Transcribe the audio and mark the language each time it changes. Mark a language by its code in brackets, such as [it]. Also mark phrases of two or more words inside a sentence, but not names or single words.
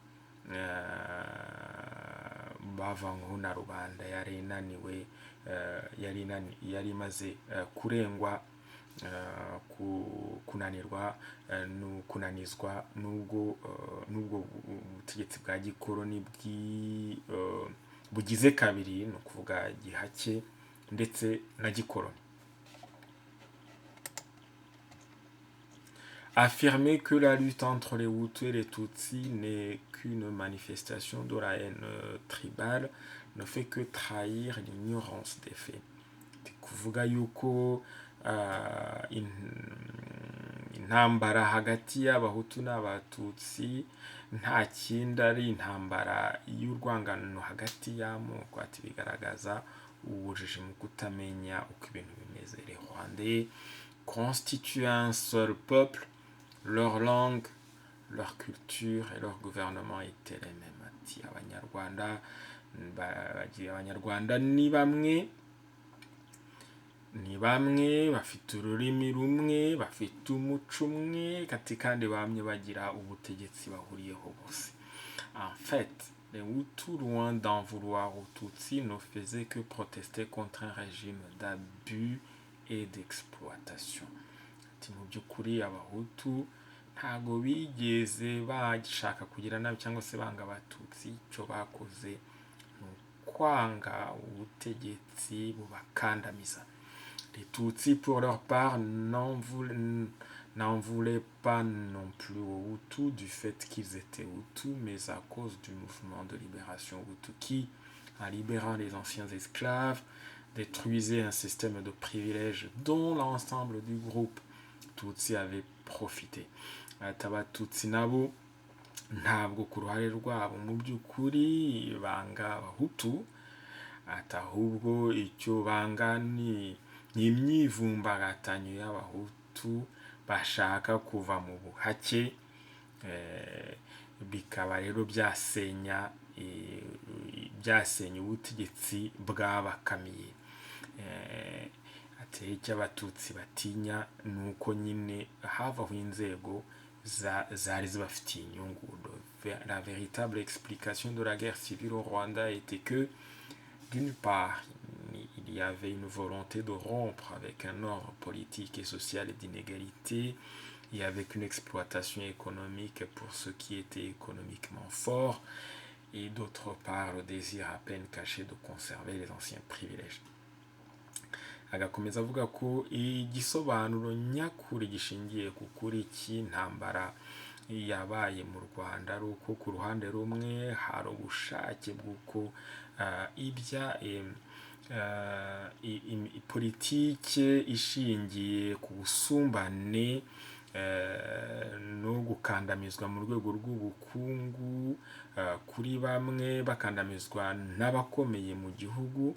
[rw] bavanyweho na rubanda yari imaze kurengwa, kunanizwa n'ubwo butegetsi bwa gikoloni bugize kabiri, ni ukuvuga gihake ndetse na gikoloni. [fr] Affirmer que la lutte entre les Hutus et les Tutsis n'est qu'une manifestation de la haine tribale ne fait que trahir l'ignorance des faits. [rw] Kuvuga yuko intambara hagati y'abahutu n'abatutsi nta kindi ari intambara y'urwangano hagati y'amoko, ati bigaragaza ubujiji mu kutamenya uko ibintu bimeze. [fr] Les Rwandais constituent un seul peuple, leur langue, leur culture et leur gouvernement étaient les mêmes. [rw] Ati abanyarwanda ni bamwe bafite ururimi rumwe, bafite umuco umwe, kandi bamwe bagira ubutegetsi bahuriyeho bose. [fr] En fait, les Hutus, loin d'en vouloir aux Tutsis, ne faisaient que protester contre un régime d'abus et d'exploitation. [rw] Mu by'ukuri abahutu ntago bigeze bashaka kugira nabi cyangwa se banga abatutsi. Icyo bakoze ni ukwanga ubutegetsi bubakandamiza. [fr] Les Tutsis, pour leur part, n'en voulaient pas non plus aux Hutus du fait qu'ils étaient Hutus, mais à cause du mouvement de libération Hutu qui, en libérant les anciens esclaves, détruisait un système de privilèges dont l'ensemble du groupe Tutsi avait profité. [rw] Abatutsi nabo ntabwo ku ruhare rwabo mu by'ukuri banga abahutu, ahubwo icyo banga ni imyivumbagatanyo y'abahutu bashaka kuva mu buhake, bikaba rero byasenya ubutegetsi bwabakamiye. Icyo abatutsi batinya ni uko nyine havaho inzego zari zibafitiye inyungu. [fr] La véritable explication de la guerre civile au Rwanda était que, d'une part, il y avait une volonté de rompre avec un ordre politique et social d'inégalité et avec une exploitation économique pour ceux qui étaient économiquement forts, et d'autre part le désir à peine caché de conserver les anciens privilèges. [rw] Agakomeza avuga ko igisobanuro nyakuri gishingiye ku kuri cy'intambara yabaye mu Rwanda ari uko ku ruhande rumwe hari ubushake bw'uko politike ishingiye ku busumbane no gukandamizwa mu rwego rw'ubukungu kuri bamwe, bakandamizwa n'abakomeye mu gihugu.